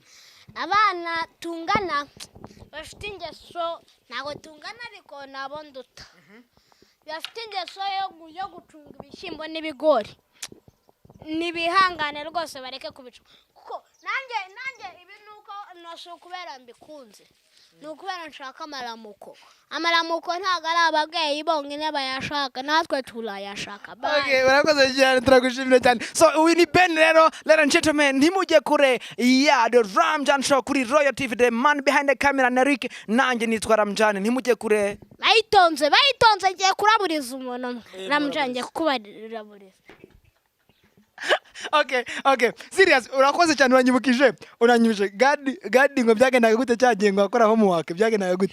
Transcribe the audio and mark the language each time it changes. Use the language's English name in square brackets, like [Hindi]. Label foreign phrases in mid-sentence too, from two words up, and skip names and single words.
[Kinyarwanda] abana tungana bafite ingeso ntago tungana ariko nabo nduta bafite ingeso yo gucunga ibishyimbo n'ibigori nibihangane rwose bareke kubica kuko nanjye ibi nuko nose kubera mbikunze nukubera nshaka amaramuko ntago ari ababyeyi bonyine bayashaka natwe turayashaka okay urakoze cyane turagushimira cyane so uyu ni Ben rero [English] ladies and gentlemen [Kinyarwanda] ntimujye kure ya The Ramjan Show kuri Royal TV [English] the man behind the camera [Kinyarwanda] Nerik nanjye nitwa Ramjan ntimujye kure bayitonze ngiye kuraburiza umuntu Ramjan ngiye kubaraburiza Okay serious urakoze cyane uranyibukije gadi ngo byagendaga gute cyagiye ngo akora homework byagendaga gute